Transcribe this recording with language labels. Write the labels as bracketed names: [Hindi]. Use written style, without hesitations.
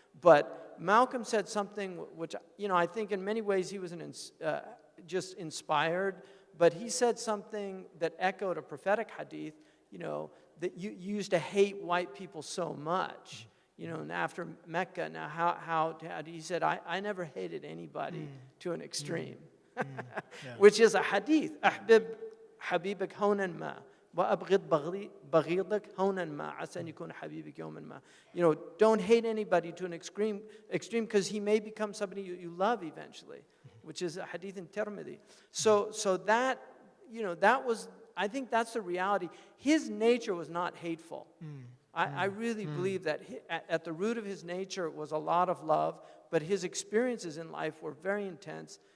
[English] But Malcolm said something which, I think in many ways he was just inspired, but he said something that echoed a prophetic hadith, that you used to hate white people so much, and after Mecca, now how he said, I never hated anybody to an extreme, which is a hadith. [Arabic] أحبب حبيبك هونا ما وأبغض بغيضك هونا ما عسى أن يكون حبيبك يوما ما. [English] Don't hate anybody to an extreme because he may become somebody you love eventually, which is a hadith in Tirmidhi. So that, that was, I think that's the reality. His nature was not hateful. I really believe that at the root of his nature was a lot of love, but his experiences in life were very intense.